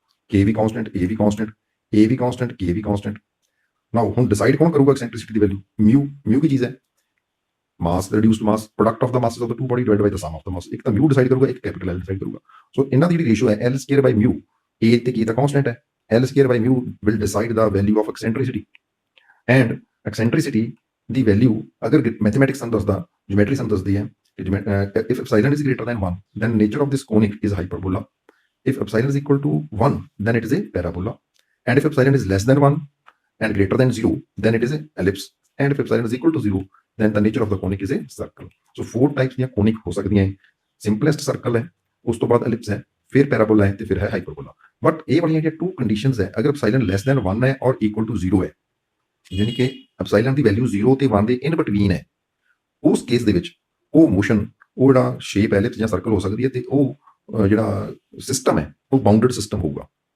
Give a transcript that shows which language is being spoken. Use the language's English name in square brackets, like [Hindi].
[Punjabi] k we constant, a we constant, a we constant, k we constant. ਨਾਓ ਹੁਣ decide ਕੌਣ ਕਰੂਗਾ ਐਕਸੈਂਟ੍ਰਿਸਿਟੀ ਦੀ value? [English] mu [Punjabi] ਕੀ ਚੀਜ਼ ਹੈ [English] mass reduced mass product of the masses of the two body divided by the sum of the mass। [Punjabi] ਇੱਕ ਤਾਂ mu decide ਕਰੂਗਾ, ਇੱਕ capital l decide ਕਰੂਗਾ। ਸੋ ਇਹਨਾਂ ਦੀ ਜਿਹੜੀ ਰੇਸ਼ੋ ਹੈ l square by mu, a ਤੇ k ਤਾਂ ਕਾਂਸਟੈਂਟ ਹੈ, l square by mu [English] will decide the value of eccentricity। and eccentricity [Punjabi] ਦੀ value ਅਗਰ ਮੈਥਮੈਟਿਕਸ ਸਾਨੂੰ ਦੱਸਦਾ, ਜਿਓਮੈਟਰੀ ਸਾਨੂੰ ਦੱਸਦੀ ਹੈ [English] if epsilon is greater than 1 then nature of this conic is hyperbola, if epsilon is equal to 1 then it is a parabola, and if epsilon is less than 1 and greater than 0 then it is a ellipse, and if epsilon is equal to 0 then the nature of the conic is a circle। [Punjabi] so 4 types ਦੀਆਂ ਕੋਨਿਕ ਹੋ ਸਕਦੀਆਂ ਹੈ। Simplest circle ਹੈ, ਉਸ ਤੋਂ ਬਾਅਦ ਐਲਿਪਸ ਹੈ, ਫਿਰ ਪੈਰਾਬੋਲਾ ਹੈ ਤੇ ਫਿਰ ਹੈ ਹਾਈਪਰਬੋਲਾ। ਬਟ ਇਹ ਵਾਲੀਆਂ ਜਿਹੜੀਆਂ 2 ਕੰਡੀਸ਼ਨਸ ਹੈ, ਅਗਰ ਐਪਸਾਈਲਨ ਲੈਸ ਦੈਨ 1 ਹੈ ਔਰ ਇਕੁਅਲ ਟੂ 0 ਹੈ, ਯਾਨੀ ਕਿ ਐਪਸਾਈਲਨ ਦੀ ਵੈਲਿਊ 0 ਤੇ 1 ਦੇ ਇਨ ਬਿਟਵੀਨ ਹੈ, ਉਸ ਕੇਸ ਦੇ ਵਿੱਚ ਉਹ ਮੋਸ਼ਨ, ਉਹ ਜਿਹੜਾ ਸ਼ੇਪ ਐਲਿਪਸ ਜਾਂ ਸਰਕਲ ਹੋ ਸਕਦੀ ਹੈ ਤੇ ਉਹ ਜਿਹੜਾ ਸਿਸਟਮ ਹੈ ਉਹ ਬਾਉਂਡਡ ਸਿਸਟਮ ਹੋਊਗਾ।